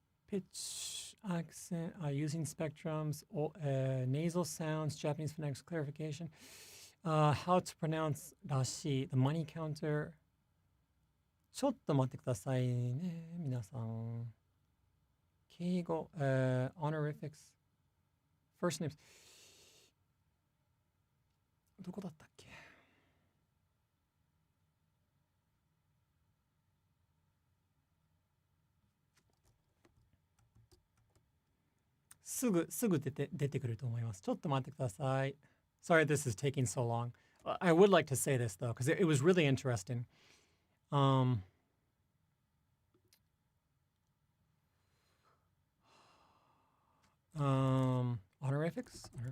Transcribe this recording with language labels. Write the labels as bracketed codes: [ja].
[en] Pitch, accent, using spectrums, nasal sounds, Japanese phonetics clarification, how to pronounce らしい、the money counter. [ja] ちょっと待ってくださいね、皆さん。 [en] 敬語、honorifics, first names. [ja] どこだったっけ？すぐ出てくると思います。ちょっと待ってください。 [en] Sorry, this is taking so long. I would like to say this though, because it was really interesting. Honorifics?